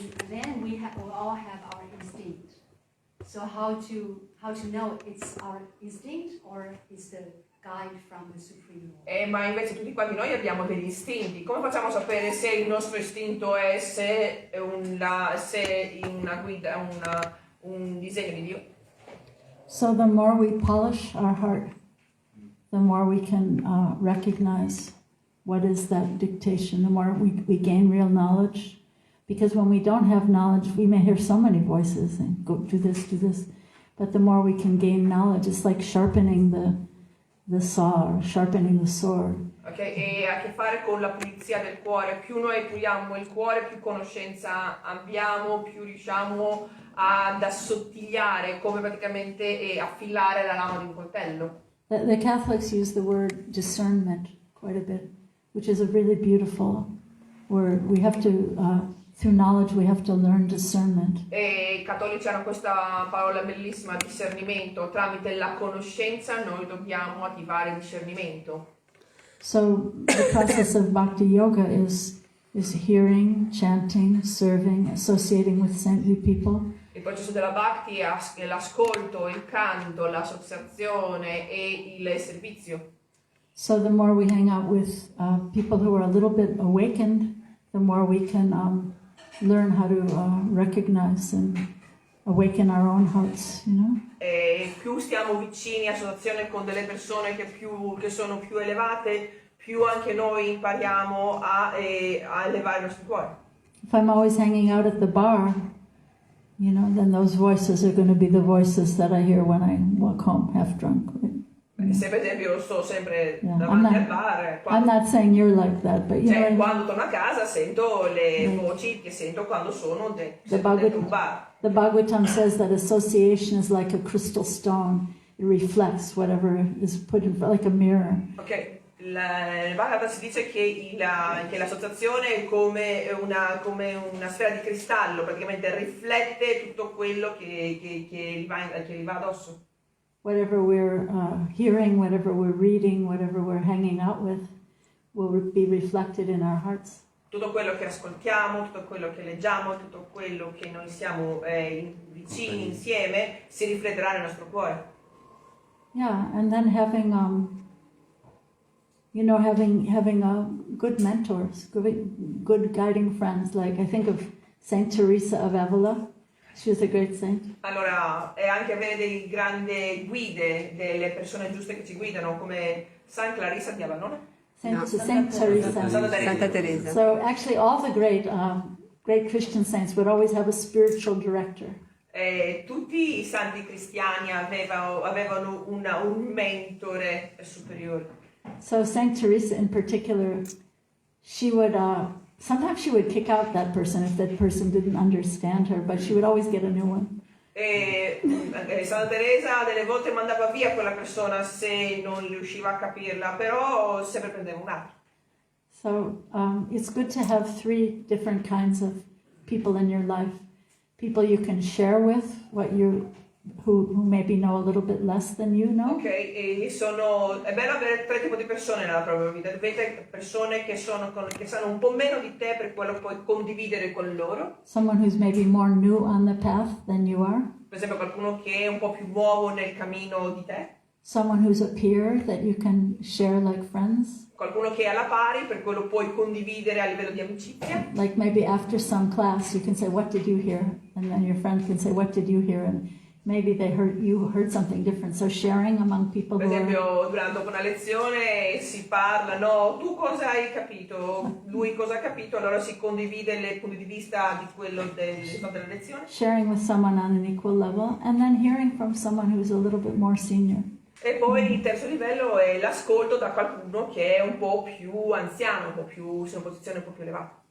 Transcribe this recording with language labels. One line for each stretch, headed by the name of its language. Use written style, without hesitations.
English: Then we all have our instinct. So how to know it's our instinct or is the guide from the Supreme Lord?
Italian: Ma invece tutti quanti noi abbiamo degli istinti. Come facciamo a sapere se il nostro istinto è una guida, un disegno di Dio?
English: So the more we polish our heart, the more we can recognize what is that dictation, the more we gain real knowledge. Because when we don't have knowledge, we may hear so many voices and go do this. But the more we can gain knowledge, it's like sharpening the saw or sharpening the sword. Okay?
Italian: E ha a che fare con la pulizia del cuore. Più noi puliamo il cuore, più conoscenza abbiamo, più riusciamo ad assottigliare, come praticamente affilare la lama di un coltello.
English: The Catholics use the word discernment quite a bit, which is a really beautiful word. We have to, through knowledge, we have to learn discernment.
Italian: E i cattolici hanno questa parola bellissima, discernimento. Tramite la conoscenza noi dobbiamo attivare il discernimento.
English: So the process of bhakti yoga is hearing, chanting, serving, associating with saintly people.
Italian: Il processo della bhakti è l'ascolto, il canto, l'associazione e il servizio.
English: So the more we hang out with people who are a little bit awakened, the more we can learn how to recognize and awaken our own hearts, you know?
Italian: E più stiamo vicini a associazione con delle persone che sono più elevate, più anche noi impariamo a elevare il nostro cuore.
English: If I'm always hanging out at the bar, you know, then those voices are going to be the voices that I hear when I walk home half drunk. Right?
Italian: Se per esempio sto sempre
English: Yeah,
Italian: davanti al bar,
English: I'm not saying you're like that, but you know,
Italian: quando torno a casa sento le voci che sento quando sono dentro un bar.
English: The Bhagavatam says that association is like a crystal stone. It reflects whatever is put in front, like a mirror.
Italian: Ok, il Bhagavatam si dice che l'associazione è come una sfera di cristallo, praticamente riflette tutto quello che gli va addosso.
English: Whatever we're hearing, whatever we're reading, whatever we're hanging out with, will be reflected in our hearts.
Italian: Tutto quello che ascoltiamo, tutto quello che leggiamo, tutto quello che noi siamo vicini insieme si rifletterà nel nostro cuore.
English: Yeah, and then having good mentors, good guiding friends. Like I think of Saint Teresa of Avila. She was a great saint.
Italian: Allora, è anche avere delle grandi guide, delle persone giuste che ci guidano, come San Clarissa di Avalone.
English: Saint Teresa.
Italian: Santa Teresa.
English: So actually, all the great Christian saints would always have a spiritual director.
Italian: Tutti i santi cristiani avevano un mentore superiore.
English: So Saint Teresa, in particular, she would sometimes she would kick out that person if that person didn't understand her, but she would always get a new one.
Italian: Santa Teresa delle volte mandava via quella persona se non riusciva a capirla, però sempre prendeva un altro.
English: So it's good to have 3 different kinds of people in your life. people you can share with, who maybe know a little bit less than you know.
Italian: Ok, è bello avere tre tipi di persone nella propria vita. Avete persone che sanno un po' meno di te, per quello puoi condividere con loro.
English: Someone who's maybe more new on the path than you are.
Italian: Per esempio qualcuno che è un po' più nuovo nel cammino di te.
English: Someone who's a peer that you can share like friends.
Italian: Qualcuno che è alla pari, per quello puoi condividere a livello di amicizia.
English: Like maybe after some class you can say, what did you hear? And then your friend can say, what did you hear? And maybe you heard something different. So sharing among people
Italian: Per
English: who are...
Italian: esempio, dopo una lezione si parla, no, tu cosa hai capito? Lui cosa ha capito? Allora si condivide i punti di vista di quello della lezione.
English: Sharing with someone on an equal level, and then hearing from someone who's a little bit more senior.
Italian: E poi il terzo livello è l'ascolto da qualcuno che è un po' più anziano, in una posizione un po' più elevata.